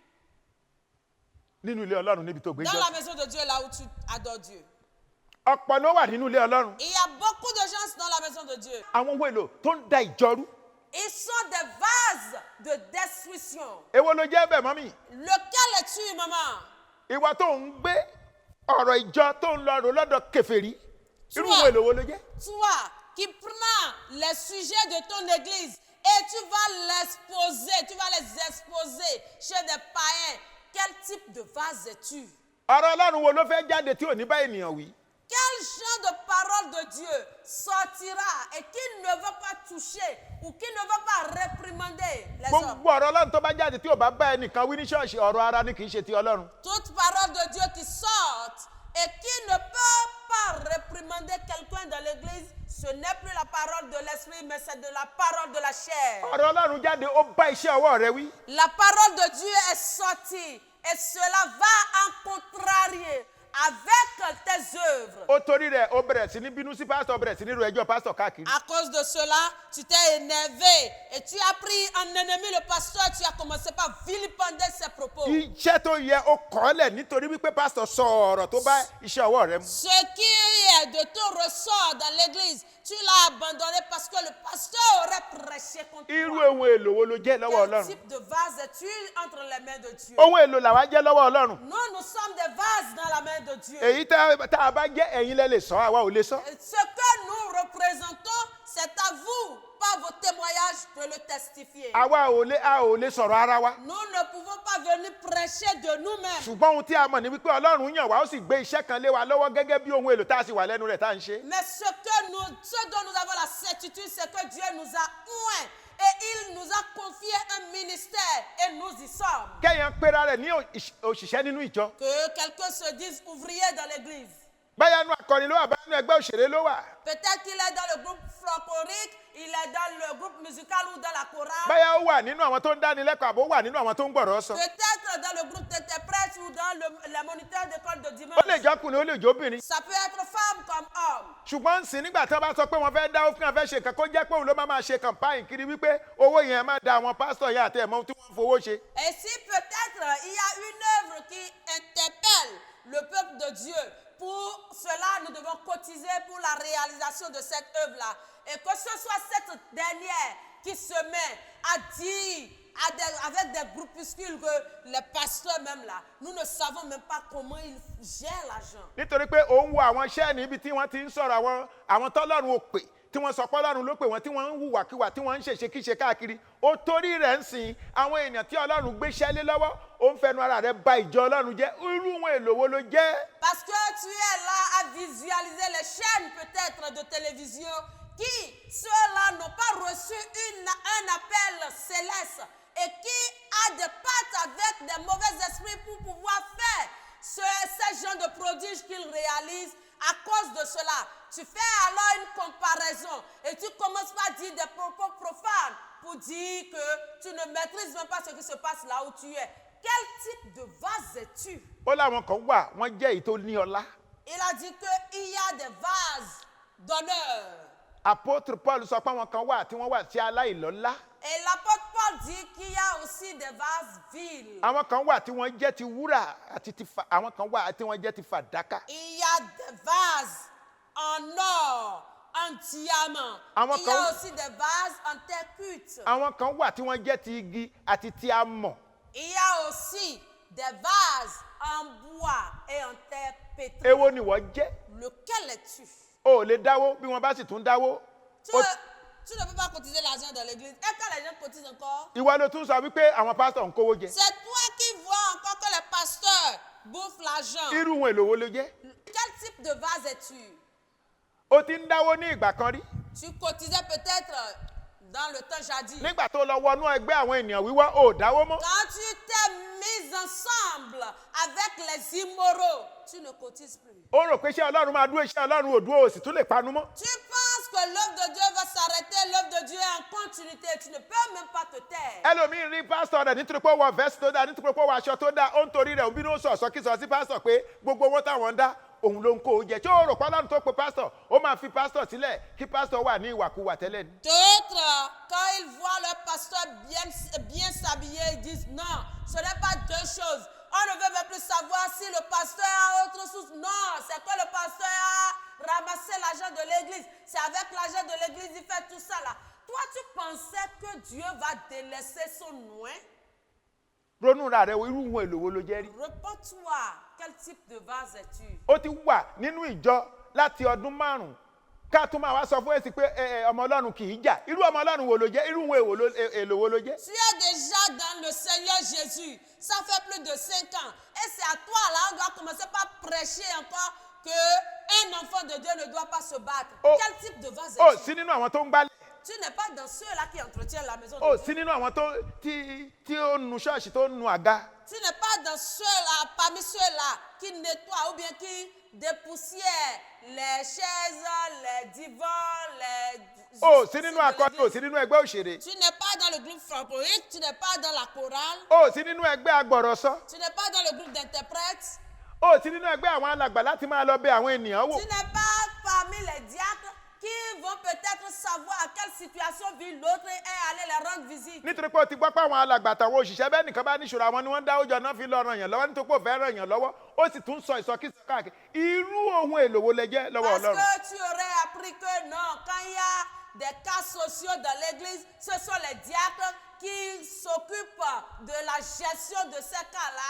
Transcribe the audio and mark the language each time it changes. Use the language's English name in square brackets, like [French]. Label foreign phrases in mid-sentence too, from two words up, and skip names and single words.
[Yoruba] nínú ilé Ọlọ́run níbi tó gbé [French] dans [Yoruba] jọ? [French] la maison de Dieu, là où tu adores Dieu? [Yoruba] Ọ̀pọ̀ ló wà nínú ilé Ọlọ́run. [French] Il y a beaucoup de gens dans la maison de Dieu. [Yoruba] Àwọn ohun èlò tó ń da ìjọ rú. [French] Ils sont des vases de destruction. [Yoruba] Èwo ló jẹ́ bẹ̀ mọ́mì? [French] Lequel es-tu, maman? [Yoruba] Ìwọ tó ń gbé ọ̀rọ̀ ìjọ tó ń lọ rò lọ́dọ̀ kèfèrí. Irú ohun èlò wo ló jẹ́? [French] Toi qui prends les sujets de ton église et tu vas les exposer chez des païens. Quel type de vase es-tu? [Yoruba] Ọ̀rọ̀ Ọlọ́run wo ló fẹ́ jáde tí ò ní bá ènìyàn wí? [French] Quel genre de parole de Dieu sortira et qui ne veut pas toucher ou qui ne veut pas réprimander les hommes? [Yoruba] Gbogbo ọ̀rọ̀ Ọlọ́run tó bá jáde tí ò bá bá ẹnìkan wí ní ṣọ́ọ̀ṣì ọ̀rọ̀ ara ni kì í ṣe ti Ọlọ́run. [French] Toute parole de Dieu qui sort et qui ne peut pas réprimander quelqu'un dans l'église, ce n'est plus la parole de l'esprit, mais c'est de la parole de la chair. [Yoruba] Ọ̀rọ̀ Ọlọ́run jáde ó bá iṣẹ́ ọwọ́ rẹ wí. [French] La parole de Dieu est sortie et cela va en contrarier avec tes œuvres. [Yoruba] Ó torí rẹ̀ ó bẹ̀rẹ̀ sí ní bínú sí pásítọ̀, bẹ̀rẹ̀ sí ní ro ẹjọ́ pásítọ̀ káàkiri. [French] À cause de cela, tu t'es énervé et tu as pris en ennemi le pasteur, tu as commencé par vilipender ses propos. [Yoruba] Iṣẹ́ tó yẹ ó kọ́lẹ̀ nítorí wípé pásítọ̀ sọ ọ̀rọ̀ tó bá iṣẹ́ ọwọ́ rẹ mu. [French] Ce qui est de ton ressort dans l'église, tu l'as abandonné parce que le pasteur aurait prêché contre [Yoruba] Irú [French] toi. [Yoruba] ohun èlò wo ló jẹ́ lọ́wọ́ [French] Quel [Yoruba] Ọlọ́run? [French] type de vase es-tu entre les mains de Dieu? [Yoruba] Ohun èlò làwa jẹ́ lọ́wọ́ Ọlọ́run. [French] Nous sommes des vases dans la main de Dieu. [Yoruba] Èyí tá a bá jẹ́ ẹ̀yin lẹ lè sọ, àwa ò lè sọ. [French] Ce que nous représentons, c'est à vous, par vos témoignages, de le testifier. [Yoruba] A ò lè sọ̀rọ̀ ara wa. [French] Nous ne pouvons pas venir prêcher de nous-mêmes. [Yoruba] Ṣùgbọ́n ohun tí a mọ̀ ni wípé Ọlọ́run yàn wá ó sì gbé iṣẹ́ kan lé wa lọ́wọ́ gẹ́gẹ́ bí ohun èlò tá a sì wà lẹ́nu rẹ̀ tá a ń ṣe. [French] Mais ce dont nous avons la certitude, c'est que Dieu nous a oints et il nous a confié un ministère et nous y sommes. [Yoruba] Kẹ́yìn pera rẹ̀ ní òṣìṣẹ́ nínú ìjọ. [French] Que quelqu'un se dise ouvrier dans l'église. [Yoruba] Báyà nu akọrin ló wà, báyà nu ẹgbẹ́ òṣèré ló wà. [French] Peut-être qu'il est dans le groupe folklorique, il est dans le groupe musical ou dans la chorale. [Yoruba] Báyà ó wà nínú àwọn tó ń dáni lẹ́kọ̀ọ́ àbó wà nínú àwọn tó ń gbọ̀rọ̀ sọ. [French] Peut-être dans le groupe d'interprètes ou dans les moniteurs d'école de dimanche. [Yoruba] Ó lè jọ́kùnrin, ó lè jóbìnrin. [French] Ça peut être femme comme homme. [Yoruba] Ṣùgbọ́n sì nígbà tí wọ́n bá sọ pé wọ́n fẹ́ dáwó fún wọn fẹ́ ṣe nǹkan kó jẹ́ pé òun ló máa ṣe campaign kiri wípé owó yẹn máa da àwọn pásítọ̀ yẹn àti ẹ̀mọ́ tí wọ́n fowó ṣe. [French] Et si peut-être il y a une œuvre qui interpelle le peuple de Dieu, pour cela nous devons cotiser pour la réalisation de cette œuvre-là. Et que ce soit cette dernière qui se met à dire avec des groupuscules que les pasteurs même là, nous ne savons même pas comment ils gèrent l'argent. [Yoruba] Nítorí pé òun wo àwọn iṣẹ́ níbi tí wọ́n ti ń sọ̀rọ̀ àwọn tọ́lọ́run ò pè tí wọ́n sọ pé Ọlọ́run ló pè wọ́n tí wọ́n ń hùwàkiwà tí wọ́n ń ṣèṣekíṣe káàkiri. Ó torí rẹ̀ ń sìn àwọn èèyàn tí Ọlọ́run gbéṣẹ́ lé lọ́wọ́ ó ń fẹnu ara rẹ̀ ba ìjọ Ọlọ́run jẹ́. Irú ohun èlò wo ló jẹ́? [French] Parce que tu es là à visualiser les chaînes peut-être de télévision qui, ceux-là, n'ont pas reçu un appel céleste et qui a des pattes avec des mauvais esprits pour pouvoir faire ces genres de prodiges qu'ils réalisent. À cause de cela, tu fais alors une comparaison et tu commences par dire des propos profanes pour dire que tu ne maîtrises même pas ce qui se passe là où tu es. Quel type de vase es-tu? [Yoruba] Ó láwọn kan wà wọ́n jẹ́ èyí tó ní ọlá. [French] Il a dit qu'il y a des vases d'honneur. [Yoruba] Apôtre Paul sọ pé àwọn kan wà tí wọ́n wà tí aláìlọ́lá. [French] Et l'apôtre Paul dit qu'il y a aussi des vases vils. [Yoruba] Àwọn kan wà tí wọ́n jẹ́ ti wúrà àti àwọn kan wà tí wọ́n jẹ́ ti fàdákà. [French] Il y a des vases en or, en diamant. Il y a aussi des vases en terre cuite. [Yoruba] Àwọn kan wà tí wọ́n jẹ́ ti igi àti ti amọ̀. [French] Il y a aussi des vases en bois et en terre pétrie. [Yoruba] Èwo ni wọ́n jẹ́? [French] Lequel es-tu? [Yoruba] O ò lè dáwó bí wọ́n bá sì tún dáwó. [French] Tu ne peux pas cotiser l'argent dans l'église. Et quand les gens cotisent encore, [Yoruba] ìwọ ló tún sọ wípé àwọn pásítọ̀ ń kówó jẹ. [French] c'est toi qui vois encore que les pasteurs bouffent l'argent. [Yoruba] Irú ohun èlò wo ló jẹ́? [French] Quel type de vase es-tu? [Yoruba] O ti ń dáwó ní ìgbà kan rí. [French] Tu cotisais peut-être dans le temps jadis. [Yoruba] nígbà tó lọ wọnú ẹgbẹ́ àwọn ènìyàn wíwá ò dáwó mọ́. [French] Quand tu t'es mis ensemble avec les immoraux, tu ne cotises plus. [Yoruba] ó rò pé iṣẹ́ Ọlọ́run máa dúró iṣẹ́ Ọlọ́run ò dúró ò sì tún lè panu mọ́. [French] Tu penses que l'œuvre de Dieu va s'arrêter, l'œuvre de Dieu est en continuité. Tu ne peux même pas te taire. [Yoruba] ẹlòmíín rí pásítọ̀ rẹ̀ nítorí pé ó wọ vẹ́sì tó dáa nítorí pé ó wọ aṣọ tó dáa ó ń torí rẹ̀ òbí ló ń sọ̀sọ́ kí sọ sí pásítọ̀ pé gbogbo owó táwọn ń dá òun ló ń kó o jẹ tí ó rò pé Ọlọ́run tó pe pásítọ̀ ó máa fi pásítọ̀ sílẹ̀ kí pásítọ̀ wà ní ìwàkuwà tẹ́lẹ̀ ni. [French] D'autres, quand ils voient leur pasteur bien s'habiller, ils disent non, ce n'est pas deux choses. On ne veut même plus savoir si le pasteur a autre source. Non, c'est que le pasteur a ramassé l'argent de l'église. C'est avec l'argent de l'église qu'il fait tout ça là. Toi, tu pensais que Dieu va délaisser son nom? [Yoruba] ronú ra rẹ̀ irú ohun èlò wo ló jẹ́ rí. [French] Réponds-toi, quel type de vase es-tu? [Yoruba] ó ti wà nínú ìjọ láti ọdún 5 ká tún máa wá sọ fún èsì pé ọmọ Ọlọ́run kì í jà irú ọmọ Ọlọ́run wo ló jẹ́ irú ohun èlò wo ló jẹ́. [French] Tu es déjà dans le Seigneur Jésus. Ça fait plus de 5 ans. Et c'est à toi là, on doit commencer par prêcher encore qu'un enfant de Dieu ne doit pas se battre. Quel type de vase [Yoruba] ó [French] es-tu? [Yoruba] sí nínú àwọn tó ń gbálẹ̀. [French] Tu n'es pas dans ceux-là qui entretiennent la maison de [Yoruba] ó [French] Dieu. [Yoruba] sí nínú àwọn tí ó nu ṣọ́ọ̀ṣì tó nu àga. [French] Tu n'es pas dans ceux-là, parmi ceux-là qui nettoient ou bien qui dépoussièrent les chaises, les divans, les... [Yoruba] ó sí nínú akọni ó sí nínú ẹgbẹ́ òṣèré. [French] Tu n'es pas dans le groupe francophone, tu n'es pas dans la chorale, [Yoruba] ó sí nínú ẹgbẹ́ agbọ̀rọ̀sọ. [French] tu n'es pas dans le groupe d'interprètes, [Yoruba] ó sí nínú ẹgbẹ́ àwọn alàgbà láti máa lọ bẹ̀ àwọn ènìyàn wò. [French] tu n'es pas parmi les diacres qui vont peut-être savoir à quelle situation vit l'autre et aller leur rendre visite. [Yoruba] nítorí pé ó ti gbọ́ pé àwọn alàgbà àtàwọn òṣìṣẹ́ bẹ́ẹ̀ nìkan bá níṣòro àwọn ni wọ́n ń dáwọ́ jọ náà fi lọ ràn yàn lọ́wọ́ nítorí pé ó fẹ́ ràn yàn lọ́wọ́ ó sì tún sọ ìsọkísọ káàkiri irú ohun èlò wo lẹ jẹ́ lọ́wọ́ [French] Parce [Yoruba] Ọlọ́run. [French] que tu aurais appris que non, quand il y a des cas sociaux dans l'église, ce sont les diacres qui s'occupent de la gestion de ces cas-là.